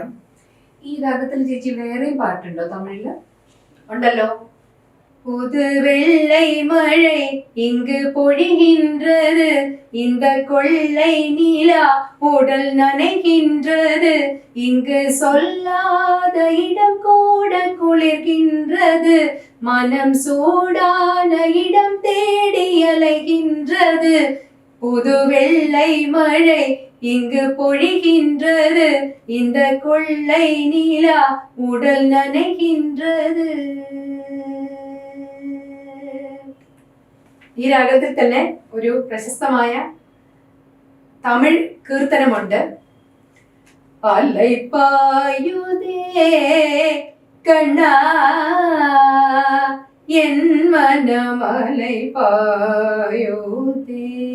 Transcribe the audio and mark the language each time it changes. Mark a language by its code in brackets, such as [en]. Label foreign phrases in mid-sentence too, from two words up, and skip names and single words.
[ml] ഈ രാഗത്തിൽ ചേച്ചി വേറെയും പാട്ടുണ്ടോ തമിഴില്? ഉണ്ടല്ലോ. [ta] புது வெள்ளை மழை இங்கு பொழிகின்றது, இந்த கொள்ளை நிலா உடல் நனைகின்றது, இங்கு சொல்லாத இடம் கூட குளிர்கின்றது, மனம் சூடான இடம் தேடி அலைகின்றது, புது வெள்ளை மழை இங்கு பொழிகின்றது, இந்த கொள்ளை நிலா உடல் நனைகின்றது. [ml] ഈ രാഗത്തിൽ തന്നെ ഒരു പ്രശസ്തമായ തമിഴ് കീർത്തനമുണ്ട്. [ta] அலைபாயுதே கண்ணா என் மனம் அலைபாயுதே,